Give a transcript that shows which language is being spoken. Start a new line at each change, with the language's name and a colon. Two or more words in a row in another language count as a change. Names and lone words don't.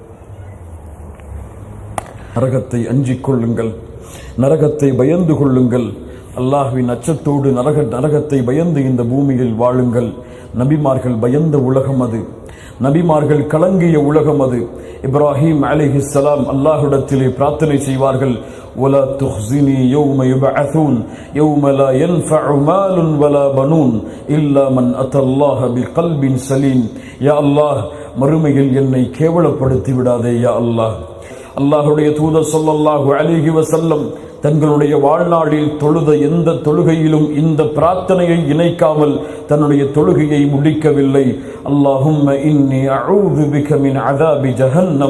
Tamil: நரகத்தை அஞ்சிக் கொள்ளுங்கள், நரகத்தை பயந்து கொள்ளுங்கள். அல்லாஹ்வின் அச்சத்தோடு நரகத்தை பயந்து இந்த பூமியில் வாழுங்கள். நபிமார்கள் பயந்த உலகம் அது. நபிமார்கள் கலங்கிய உலகம் அது. இப்ராஹிம் அலைஹிஸ்ஸலாம் அல்லாஹ்விடத்திலே பிரார்த்தனை செய்வார்கள்,
Arabic: ولا تخزني يوم يبعثون يوم لا ينفع مال ولا بنون إلا من أتى الله بقلب سليم. يا الله,
Tamil: மறுமையில் என்னை கேவலப்படுத்தி விடாதே
Arabic: يا الله.
Tamil: அல்லாஹுடைய தூதர்
Arabic: صلى الله عليه وسلم
Tamil: தங்களுடைய வாழ்நாளில் தொழுத எந்த தொழுகையிலும் இந்த பிரார்த்தனையை இணைக்காமல் தன்னுடைய தொழுகையை முடிக்கவில்லை.
Arabic: اللهم إني أعوذ بك من عذاب جهنم.